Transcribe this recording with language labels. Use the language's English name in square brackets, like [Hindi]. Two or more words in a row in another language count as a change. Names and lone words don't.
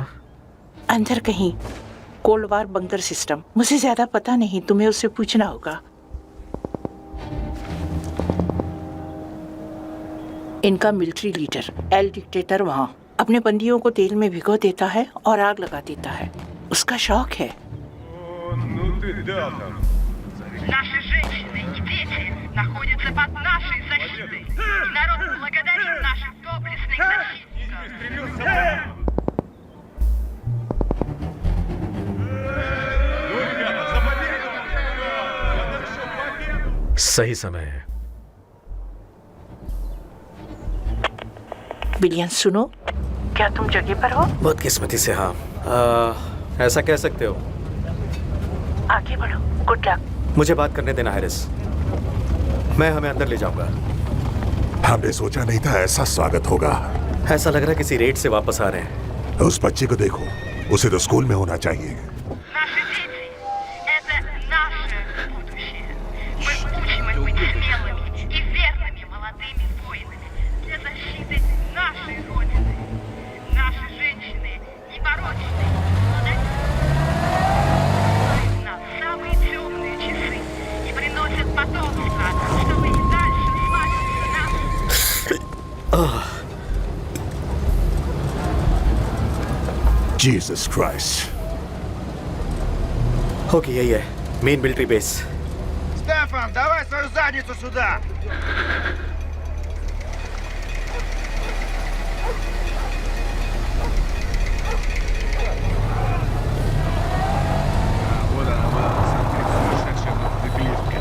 [Hindi] अंदर कहीं [English] cold war bunker system, [Hindi] मुझे ज्यादा पता नहीं, तुम्हें उससे पूछना होगा। इनका [English] military leader [Hindi] एल डिक्टेटर वहां अपने बंदियों को तेल में भिगो देता है और आग लगा देता है, उसका शौक है। [Russian] Наши женщины и дети находятся под нашей защитой. И народ благодарит наших доблестных защитников. [Hindi] सही समय है। विलियम सुनो, क्या तुम जगह पर हो? बहुत किस्मती से हाँ। ऐसा कह सकते हो। आगे बढ़ो, [English] good luck. [Hindi] मुझे बात करने देना हैरिस, मैं हमें अंदर ले जाऊंगा। हमने सोचा नहीं था ऐसा स्वागत होगा। ऐसा लग रहा है किसी रेड से वापस आ रहे हैं। उस बच्चे को देखो, उसे तो स्कूल में होना चाहिए। [Russian] Наши дети – это наше будущее. Мы учим их быть смелыми и верными молодыми воинами для защиты нашей Родины. Наши женщины непорочные, на самые темные часы и приносят потомство, чтобы и дальше славили нас. [Hindi] जीसस क्राइस्ट। ओके, यही है [English] main military base. [Russian] Стефан, давай свою задницу сюда! Вот она, смотри, сумасшедшая мотоциклистка.